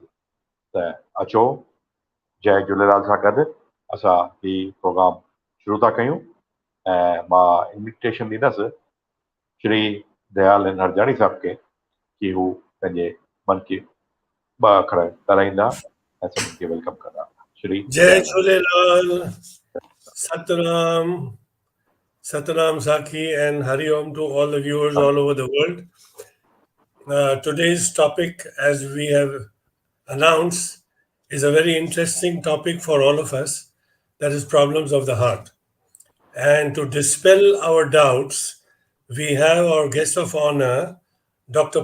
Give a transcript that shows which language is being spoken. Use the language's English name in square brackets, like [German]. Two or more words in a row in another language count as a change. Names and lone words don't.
[Sindhi] त अचो जय झूलेलाल सां गॾु असां ही प्रोग्राम शुरू था कयूं। ऐं मां इन्विटेशन ॾींदुसि श्री दयाल हरजाणी साहब खे कि हू पंहिंजे मन की 2 अखर ॻाल्हाईंदा ऐं सभिनी खे वेलकम कंदा। श्री जय झूलेलाल, सतराम, सतराम सखी, [English] and Hari Om to all the viewers all over the world. Today's topic, as we have announced, is a very interesting topic for all of us, that is problems of the heart. And to dispel our doubts, we have our guest of honor, Dr.